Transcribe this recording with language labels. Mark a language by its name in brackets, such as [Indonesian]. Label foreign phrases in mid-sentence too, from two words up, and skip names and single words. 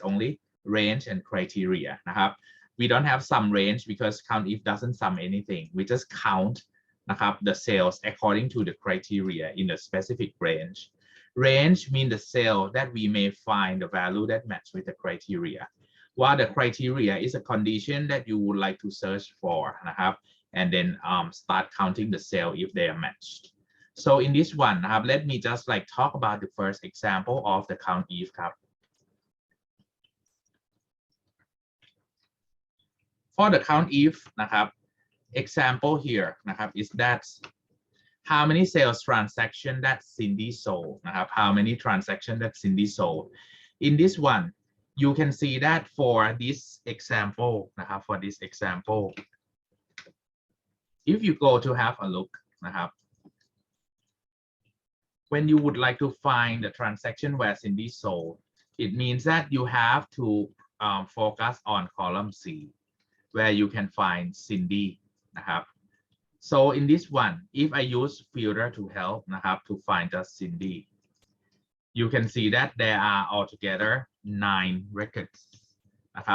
[English] only range and criteria นะครับ we don't have sum range because COUNTIF doesn't sum anything we just count นะครับ the sales according to the criteria in a specific range range means the cell that we may find the value that match with the criteria while the criteria is a condition that you would like to search for นะครับ and then start counting the cell if they are matched so in this one นะครับ let me just like talk about the first example of the COUNTIF ครับ for the COUNTIF นะครับ example here นะครับ is that how many sales transaction that Cindy sold นะครับ how many transaction that Cindy sold in this one you can see that for this example นะครับ for this example if you go to have a look นะครับ when you would like to find the transaction where Cindy sold it means that you have to focus on column C where you can find Cindy นะครับ so in this one if I use filter to help นะครับ to find just Cindy you can see that there are altogether 9 records นะครับ